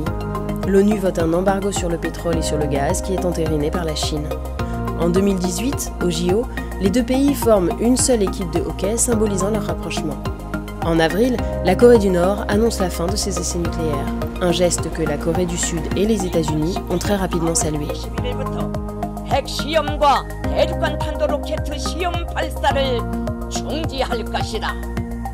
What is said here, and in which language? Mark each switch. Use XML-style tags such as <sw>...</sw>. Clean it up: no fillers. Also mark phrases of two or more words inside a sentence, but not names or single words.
<fr>L'ONU vote un embargo sur le pétrole et sur le gaz qui est entériné par la Chine. En 2018, au JO, les deux pays forment une seule équipe de hockey symbolisant leur rapprochement. En avril, la Corée du Nord annonce la fin de ses essais nucléaires, un geste que la Corée du Sud et les États-Unis ont très rapidement salué.</fr> <ko>핵시험과 대륙간 탄도 로켓 시험 발사를 중지할 것이다.</ko>